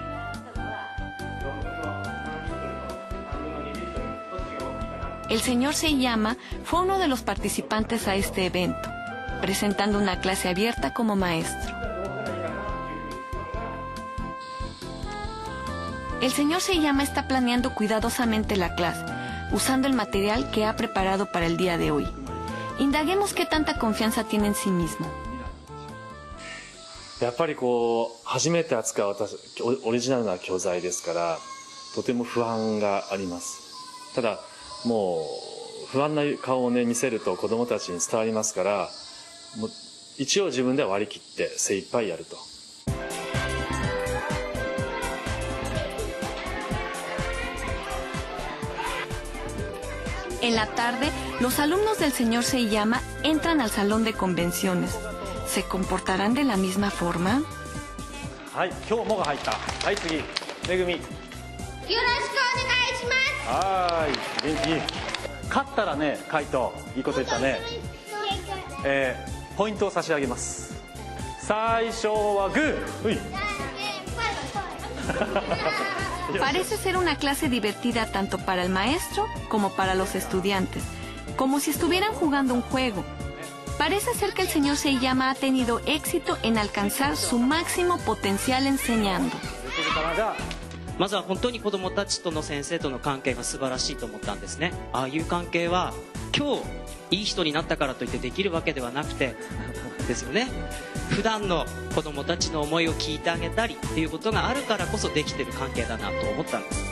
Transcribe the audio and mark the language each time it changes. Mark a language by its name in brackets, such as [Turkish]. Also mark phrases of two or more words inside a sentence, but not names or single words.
[Spanish] El señor Seiyama fue uno de los participantes a este evento, presentando una clase abierta como maestro. El señor Seiyama está planeando cuidadosamente la clase, usando el material que ha preparado para el día de hoy. Indaguemos qué tanta confianza tiene en sí mismo. [Japanese] やっぱり初めて扱うオリジナルな教材ですから、とても不安があります。ただ、もう不安な顔をね見せると子どもたちに伝わりますから、もう一応自分では割り切って精一杯やると。 [Spanish] En la tarde, los alumnos del señor Seiyama entran al salón de convenciones. ¿Se comportarán de la misma forma? [Japanese] はい、今日もが入った。はい、次、めぐみ。よろしくお願いします。はい、元気。勝ったらね、カイト、いいこと言ったね。ポイントを差し上げます。最初はグー。うい。 [Spanish] Parece ser una clase divertida tanto para el maestro como para los estudiantes, como si estuvieran jugando un juego. Parece ser que el señor Seiyama ha tenido éxito en alcanzar su máximo potencial enseñando. [Japanese] まずは本当に子どもたちとの先生との関係が素晴らしいと思ったんですね。ああいう関係は今日いい人になったからといってできるわけではなくてですよね。普段の子どもたちの思いを聞いてあげたりっていうことがあるからこそできてる関係だなと思ったんです。